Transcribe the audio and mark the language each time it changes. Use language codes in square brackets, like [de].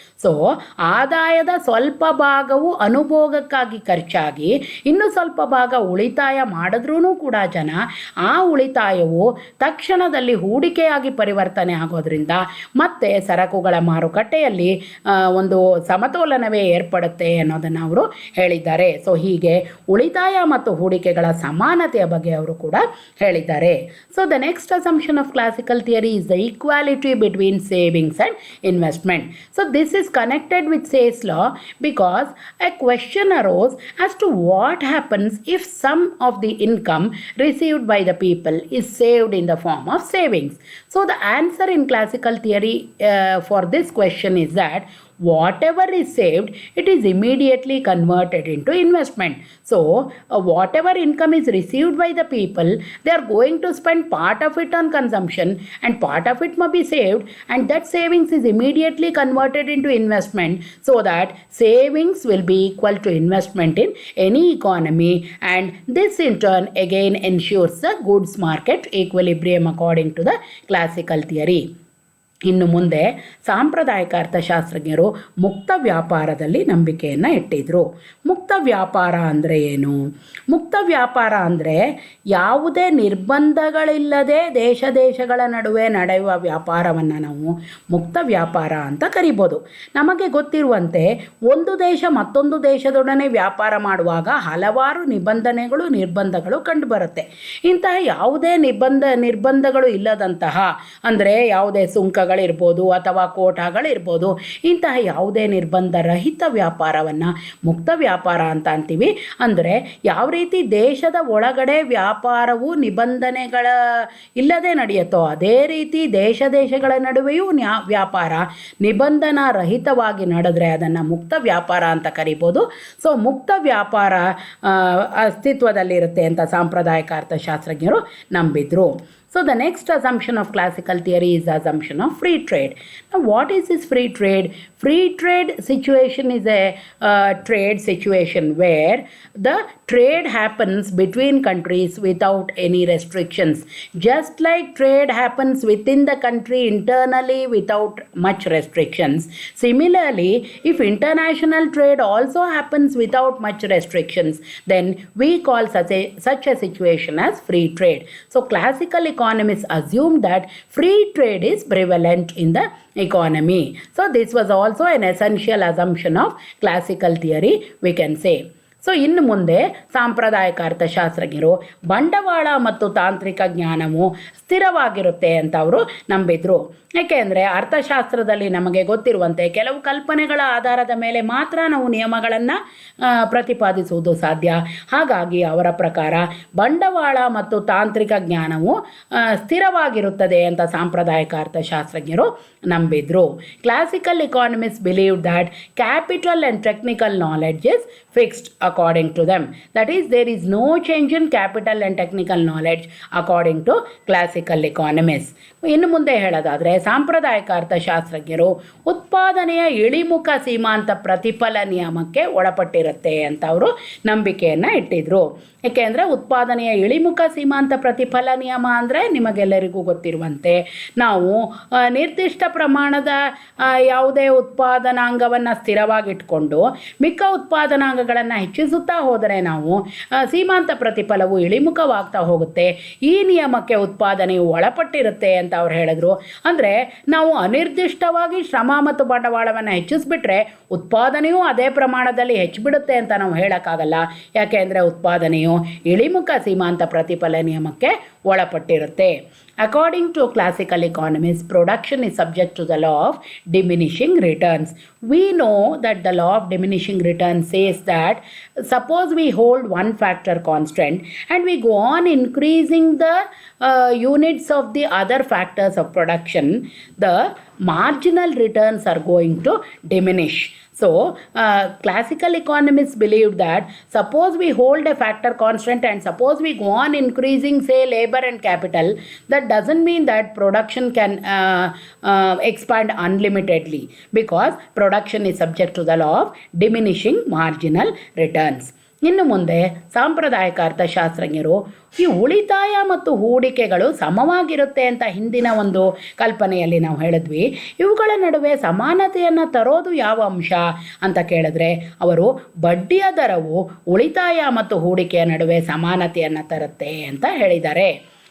[kn] So ಆದಾಯದ ಸ್ವಲ್ಪ ಭಾಗವು ಅನುಭೋಗಕ್ಕಾಗಿ ಖರ್ಚಾಗಿ ಇನ್ನು ಸ್ವಲ್ಪ ಭಾಗ ಉಳಿತಾಯ ಮಾಡಿದ್ರೂ ಕೂಡ ಜನ ಆ ಉಳಿತಾಯವು ತಕ್ಷಣದಲ್ಲಿ ಹೂಡಿಕೆಯಾಗಿ ಪರಿವರ್ತನೆ ಆಗೋದ್ರಿಂದ ಮತ್ತೆ ಸರಕುಗಳ ಮಾರುಕಟ್ಟೆಯಲ್ಲಿ ಒಂದು ಸಮತೋಲನವೇ ಏರ್ಪಡುತ್ತೆ ಅನ್ನೋದನ್ನು ಅವರು ಹೇಳಿದ್ದಾರೆ. ಸೊ ಹೀಗೆ ಉಳಿತಾಯ ಮತ್ತು ಹೂಡಿಕೆಗಳ ಸಮಾನತೆಯ ಬಗ್ಗೆ ಅವರು ಕೂಡ ಹೇಳಿದ್ದಾರೆ. [en] So the next assumption of classical theory is the equality between savings and investment. So this is connected with Say's law because a question arose as to what happens if some of the income received by the people is saved in the form of savings. So the answer in classical theory for this question is that whatever is saved, it is immediately converted into investment. So whatever income is received by the people, they are going to spend part of it on consumption and part of it must be saved, and that savings is immediately converted into investment so that savings will be equal to investment in any economy, and this in turn again ensures the goods market equilibrium according to the classical theory. [kn] ಇನ್ನು ಮುಂದೆ ಸಾಂಪ್ರದಾಯಿಕ ಅರ್ಥಶಾಸ್ತ್ರಜ್ಞರು ಮುಕ್ತ ವ್ಯಾಪಾರದಲ್ಲಿ ನಂಬಿಕೆಯನ್ನು ಇಟ್ಟಿದ್ರು. ಮುಕ್ತ ವ್ಯಾಪಾರ ಅಂದರೆ ಏನು? ಮುಕ್ತ ವ್ಯಾಪಾರ ಅಂದರೆ ಯಾವುದೇ ನಿರ್ಬಂಧಗಳಿಲ್ಲದೆ ದೇಶಗಳ ನಡುವೆ ನಡೆಯುವ ವ್ಯಾಪಾರವನ್ನು ನಾವು ಮುಕ್ತ ವ್ಯಾಪಾರ ಅಂತ ಕರಿಬೋದು. ನಮಗೆ ಗೊತ್ತಿರುವಂತೆ ಒಂದು ದೇಶ ಮತ್ತೊಂದು ದೇಶದೊಡನೆ ವ್ಯಾಪಾರ ಮಾಡುವಾಗ ಹಲವಾರು ನಿರ್ಬಂಧಗಳು ಕಂಡುಬರುತ್ತೆ. ಇಂತಹ ಯಾವುದೇ ನಿರ್ಬಂಧಗಳು ಇಲ್ಲದಂತಹ ಅಂದರೆ ಯಾವುದೇ ಸುಂಕ ಇರ್ಬೋದು ಅಥವಾ ಕೋಟಾಗಳಿರ್ಬೋದು, ಇಂತಹ ಯಾವುದೇ ನಿರ್ಬಂಧ ರಹಿತ ವ್ಯಾಪಾರವನ್ನು ಮುಕ್ತ ವ್ಯಾಪಾರ ಅಂತ ಅಂತೀವಿ. ಅಂದರೆ ಯಾವ ರೀತಿ ದೇಶದ ಒಳಗಡೆ ವ್ಯಾಪಾರವು ನಿಬಂಧನೆಗಳ ಇಲ್ಲದೆ ನಡೆಯುತ್ತೋ ಅದೇ ರೀತಿ ದೇಶಗಳ ನಡುವೆಯೂ ವ್ಯಾಪಾರ ನಿಬಂಧನಾ ರಹಿತವಾಗಿ ನಡೆದ್ರೆ ಅದನ್ನು ಮುಕ್ತ ವ್ಯಾಪಾರ ಅಂತ ಕರಿಬೋದು. ಸೊ ಮುಕ್ತ ವ್ಯಾಪಾರ ಅಸ್ತಿತ್ವದಲ್ಲಿರುತ್ತೆ ಅಂತ ಸಾಂಪ್ರದಾಯಿಕ ಅರ್ಥಶಾಸ್ತ್ರಜ್ಞರು ನಂಬಿದ್ರು. [en] So the next assumption of classical theory is the assumption of free trade. Now what is this free trade? Free trade situation is a trade situation where the trade happens between countries without any restrictions. Just like trade happens within the country internally without much restrictions. Similarly, if international trade also happens without much restrictions, then we call such a situation as free trade. So classical economists assume that free trade is prevalent in the economy. So this was also an essential assumption of classical theory, we can say. [kn] So ಇನ್ನು ಮುಂದೆ ಸಾಂಪ್ರದಾಯಿಕ ಅರ್ಥಶಾಸ್ತ್ರಜ್ಞರು ಬಂಡವಾಳ ಮತ್ತು ತಾಂತ್ರಿಕ ಜ್ಞಾನವು ಸ್ಥಿರವಾಗಿರುತ್ತೆ ಅಂತ ಅವರು ನಂಬಿದ್ರು. ಏಕೆಂದರೆ ಅರ್ಥಶಾಸ್ತ್ರದಲ್ಲಿ ನಮಗೆ ಗೊತ್ತಿರುವಂತೆ ಕೆಲವು ಕಲ್ಪನೆಗಳ ಆಧಾರದ ಮೇಲೆ ಮಾತ್ರ ನಾವು ನಿಯಮಗಳನ್ನು ಪ್ರತಿಪಾದಿಸುವುದು ಸಾಧ್ಯ. ಹಾಗಾಗಿ ಅವರ ಪ್ರಕಾರ ಬಂಡವಾಳ ಮತ್ತು ತಾಂತ್ರಿಕ ಜ್ಞಾನವು ಸ್ಥಿರವಾಗಿರುತ್ತದೆ ಅಂತ ಸಾಂಪ್ರದಾಯಿಕ ಅರ್ಥಶಾಸ್ತ್ರಜ್ಞರು ನಂಬಿದ್ರು. [en] Classical economists believe that capital and technical knowledge is fixed according to them. That is, there is no change in capital and technical knowledge according to classical economists. [kn] ಇನ್ನು ಮುಂದೆ ಹೇಳೋದಾದರೆ ಸಾಂಪ್ರದಾಯಿಕ ಅರ್ಥಶಾಸ್ತ್ರಜ್ಞರು ಉತ್ಪಾದನೆಯ ಇಳಿಮುಖ ಸೀಮಾಂತ ಪ್ರತಿಫಲ ನಿಯಮಕ್ಕೆ ಒಳಪಟ್ಟಿರುತ್ತೆ ಅಂತ ಅವರು ನಂಬಿಕೆಯನ್ನು ಇಟ್ಟಿದ್ರು. ಏಕೆಂದರೆ ಉತ್ಪಾದನೆಯ ಇಳಿಮುಖ ಸೀಮಾಂತ ಪ್ರತಿಫಲ ನಿಯಮ ಅಂದರೆ ನಿಮಗೆಲ್ಲರಿಗೂ ಗೊತ್ತಿರುವಂತೆ ನಾವು ನಿರ್ದಿಷ್ಟ ಪ್ರಮಾಣದ ಯಾವುದೇ ಉತ್ಪಾದನಾಂಗವನ್ನು ಸ್ಥಿರವಾಗಿಟ್ಕೊಂಡು ಮಿಕ್ಕ ಉತ್ಪಾದನಾಂಗಗಳನ್ನು ಹೆಚ್ಚಿಸುತ್ತಾ ಹೋದರೆ ನಾವು ಸೀಮಾಂತ ಪ್ರತಿಫಲವು ಇಳಿಮುಖವಾಗ್ತಾ ಹೋಗುತ್ತೆ. ಈ ನಿಯಮಕ್ಕೆ ಉತ್ಪಾದನೆಯು ಒಳಪಟ್ಟಿರುತ್ತೆ ಅಂತ ಅವ್ರು ಹೇಳಿದ್ರು. ಅಂದರೆ ನಾವು ಅನಿರ್ದಿಷ್ಟವಾಗಿ ಶ್ರಮ ಮತ್ತು ಬಂಡವಾಳವನ್ನು ಹೆಚ್ಚಿಸ್ಬಿಟ್ರೆ ಉತ್ಪಾದನೆಯೂ ಅದೇ ಪ್ರಮಾಣದಲ್ಲಿ ಹೆಚ್ಚಿಬಿಡುತ್ತೆ ಅಂತ ನಾವು ಹೇಳೋಕ್ಕಾಗಲ್ಲ. ಯಾಕೆಂದರೆ ಉತ್ಪಾದನೆಯು ಇಳಿಮುಖ ಸೀಮಾಂತ ಪ್ರತಿಫಲ ನಿಯಮಕ್ಕೆ ಒಳಪಟ್ಟಿರುತ್ತೆ. [en] According to classical economists, production is subject to the law of diminishing returns. We know that the law of diminishing returns says that suppose we hold one factor constant and we go on increasing the units of the other factors of production, the marginal returns are going to diminish. So, classical economists believe that suppose we hold a factor constant and suppose we go on increasing, say, labor and capital, that doesn't mean that production can expand unlimitedly, because production is subject to the law of diminishing marginal returns. [kn] ಇನ್ನು ಮುಂದೆ ಸಾಂಪ್ರದಾಯಿಕ ಅರ್ಥಶಾಸ್ತ್ರಜ್ಞರು ಈ ಉಳಿತಾಯ ಮತ್ತು ಹೂಡಿಕೆಗಳು ಸಮವಾಗಿರುತ್ತೆ ಅಂತ ಹಿಂದಿನ ಒಂದು ಕಲ್ಪನೆಯಲ್ಲಿ ನಾವು ಹೇಳಿದ್ವಿ. ಇವುಗಳ ನಡುವೆ ಸಮಾನತೆಯನ್ನು ತರೋದು ಯಾವ ಅಂಶ ಅಂತ ಕೇಳಿದ್ರೆ ಅವರು ಬಡ್ಡಿಯ ದರವು ಉಳಿತಾಯ ಮತ್ತು ಹೂಡಿಕೆಯ ನಡುವೆ ಸಮಾನತೆಯನ್ನು ತರುತ್ತೆ ಅಂತ ಹೇಳಿದ್ದಾರೆ.